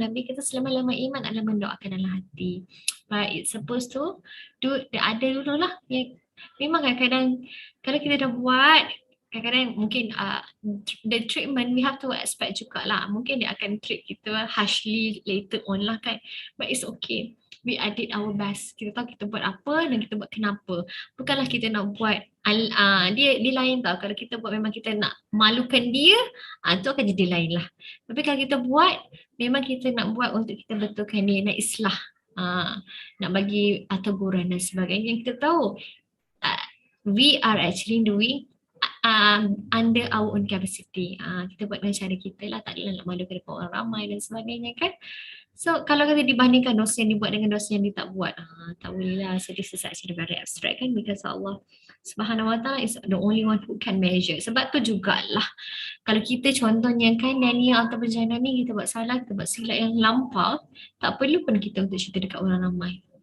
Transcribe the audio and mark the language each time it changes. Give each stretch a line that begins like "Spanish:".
Malay: Nabi kata selemah-lemah iman adalah mendoakan dalam hati.
English: But it's supposed to do the other dulu lah.
Malay: Memang kadang-kadang kalau kita dah buat, kadang-kadang mungkin
English: the treatment we have to expect
Malay: juga lah. Mungkin dia akan treat kita harshly later on lah kan.
English: But it's okay. We did our best.
Malay: Kita tahu kita buat apa dan kita buat kenapa. Bukanlah kita nak buat, dia lain tau. Kalau kita buat memang kita nak malukan dia, tu akan jadi lain lah. Tapi kalau kita buat, memang kita nak buat untuk kita betulkan dia, nak islah. Nak bagi teguran dan sebagainya. Yang kita tahu,
English: we are actually doing under our own capacity.
Malay: Kita buat dengan cara kita lah, tak adalah nak malukan depan orang ramai dan sebagainya kan. So kalau kita dibandingkan dosa yang dibuat dengan dosa yang dia tak buat, tak boleh lah.
English: So this is actually very abstract kan, because Allah Subhanahu Wa Taala is the only one who can measure.
Malay: Sebab tu jugalah kalau kita contohnya kan Daniel atau perjalanan ni kita buat salah, kita buat silap yang lampau, tak perlu pun kita untuk cerita dekat orang ramai.